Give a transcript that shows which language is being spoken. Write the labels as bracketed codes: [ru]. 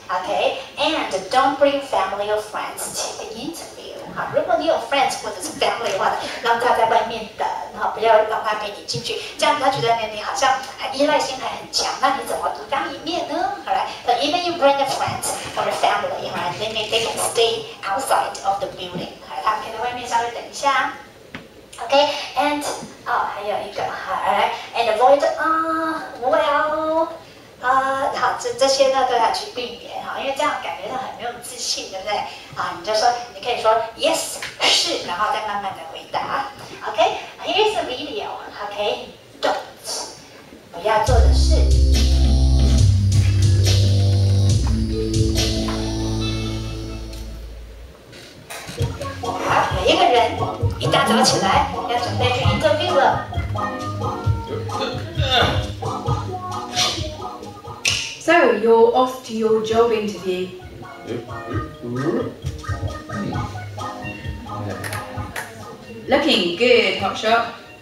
[en] Okay, and don't bring family or friends to the interview. [zh] 如果你有 friends 或者是 family 的话，让他在外面等不要让他陪你进去，这样他觉得你好像依赖性还很强，那你怎么独当一面呢？好来 [en] ，but even you bring a friend or a family, right? They can stay outside of the building. [zh] 他们可以在外面稍微等一下。 [en] Okay, and [zh] 还有一个 [en] and avoid well. [zh] 好，这些呢都要去避免因为这样感觉到很没有自信，对不对？你就说，你可以说 yes 是，然后再慢慢的回答。 [en] Okay, here's a video. Okay, don't [zh] 不要做的事。好，有一个人一大早起来要准备去 interview 了。 [en] So, you're off to your job interview. Looking good, hotshot.